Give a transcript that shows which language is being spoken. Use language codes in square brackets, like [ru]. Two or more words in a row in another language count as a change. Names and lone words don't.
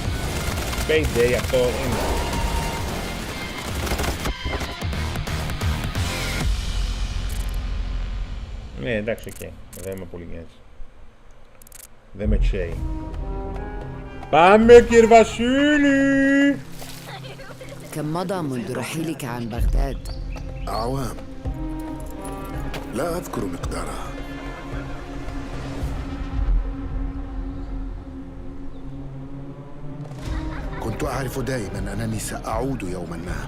[el] Payday αυτό είναι. Ναι εντάξει, οκ. Δεν είμαι πολύ νοιάζει. Δεν με τσέει. Πάμε κύριε Βασίλη! [ar] كم مضى منذ رحيلك عن بغداد؟ أعوام لا أذكر مقدارها. كنت كنت أعرف دائما أنني سأعود يوما ما.